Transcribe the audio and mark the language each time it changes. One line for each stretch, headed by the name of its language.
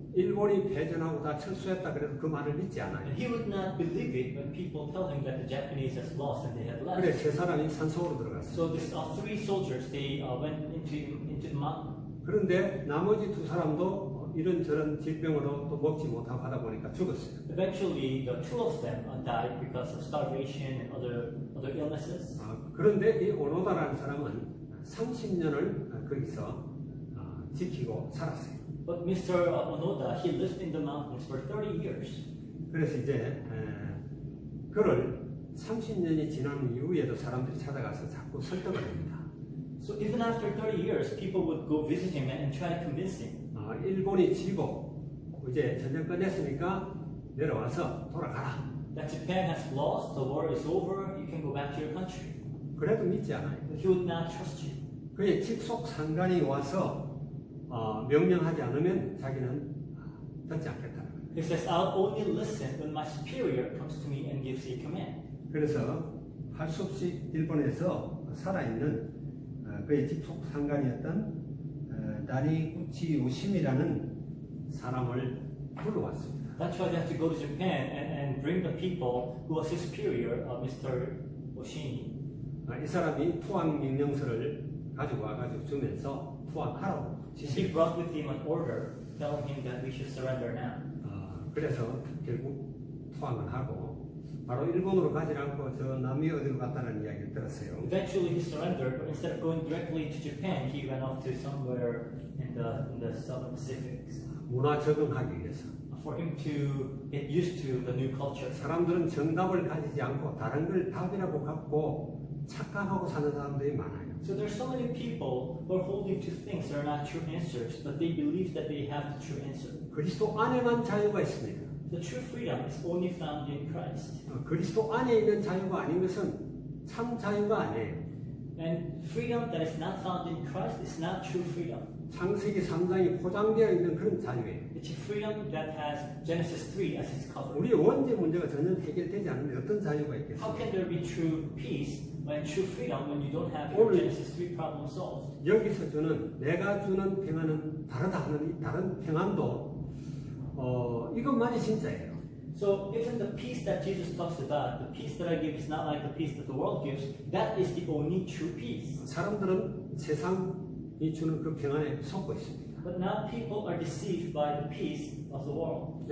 Korean: 일본이 패전하고 다 철수했다 그래도 그 말을 믿지 않아요.
English: And he would not believe it when people tell him that the Japanese has lost and they have left.
Korean: 그래 세 사람이 산속으로 들어갔어요.
English: So this three soldiers, they went into the mountain.
Korean: 그런데 나머지 두 사람도 이런저런 질병으로 또 먹지 못하고 하다 보니까 죽었어요.
English: Eventually, the two of them died because of starvation and other illnesses.
Korean: 그런데 이 오노다라는 사람은 30년을 거기서 지키고 살았어요.
English: But Mr. Onoda, he lived in the mountains for 30 years.
Korean: 그래서 이제 그를 30년이 지난 이후에도 사람들이 찾아가서 자꾸 설득을 합니다.
English: So even after 30 years, people would go visit him and try to convince him.
Korean: 일본이 지고 이제 전쟁 끝냈으니까 내려와서 돌아가라.
English: That Japan has lost, the war is over, you can go back to your country.
Korean: 그래도 믿지 않아요.
English: But he would not trust you.
Korean: 그의 직속 상관이 와서 명령하지 않으면 자기는 듣지 않겠다는 거예요.
English: He says, I'll only listen when my superior comes to me and gives a command.
Korean: 그래서 할 수 없이 일본에서 살아있는 그의 직속 상관이었던 나리구치 요심이라는 사람을 불러왔습니다.
English: That's why they had to go to Japan and bring the people who was his superior, Mr. Oshini.
Korean: 이 사람이 투항 명령서를 가지고 와가지고 주면서 투항하라고
English: He brought with him an order telling him that we should surrender now.
Korean: 그래서 결국 투항을 하고 바로 일본으로 가지 않고 저 남미 어디로 갔다는 이야기를 들었어요.
English: Eventually he surrendered, but instead of going directly to Japan, he went off to somewhere in the Southern Pacific
Korean: 문화 적응하기 위해서.
English: for him to get used to the new culture.
Korean: 사람들은 정답을 가지지 않고 다른 걸 답이라고 갖고 착각하고 사는 사람들이 많아요.
English: So there's so many people who are holding to things that are not true answers, but they believe that they have the true answer.
Korean: 그리스도 안에만 자유가 있습니다.
English: The true freedom is only found in Christ.
Korean: 그리스도 안에 있는 자유가 아닌 것은 참 자유가 아니에요.
English: And freedom that is not found in Christ is not true freedom.
Korean: 창세기 3장이 포장되어 있는 그런 자유예요.
English: It's a freedom that has Genesis 3 as its cover.
Korean: 우리 원죄 문제가 전혀 해결되지 않는데 어떤 자유가
English: How
Korean: 있겠어요?
English: can there be true peace and true freedom when you don't have your Genesis 3 problem solved?
Korean: 여기서 주는 내가 주는 평안은 다르다 하는 이 다른 평안도 이것만이 진짜예요.
English: So even the peace that Jesus talks about, the peace that I give is not like the peace that the world gives. That is the only true peace.
Korean: 사람들은 세상이 주는 그 평안에 속고 있습니다.
English: But now people are deceived by the peace of the world.